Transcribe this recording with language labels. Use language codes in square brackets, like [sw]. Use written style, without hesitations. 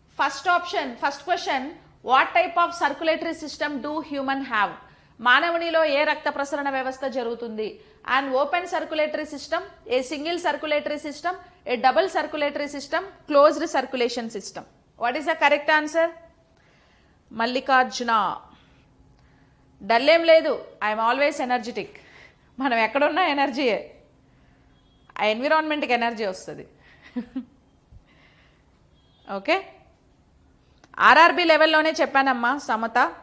[en] First question, what type of circulatory system do human have? [te] మానవునిలో ఏ రక్త ప్రసరణ వ్యవస్థ జరుగుతుంది? [en] An open circulatory system, a single circulatory system, a double circulatory system, closed circulation system. What is the correct answer? [te] Mallikarjuna, డల్లేం లేదు, [en] I am always energetic. [te] మనం ఎక్కడున్నా ఎనర్జీయే, ఆ ఎన్విరాన్మెంట్కి energy వస్తుంది. Okay, RRB లెవెల్లోనే చెప్పానమ్మా Samata.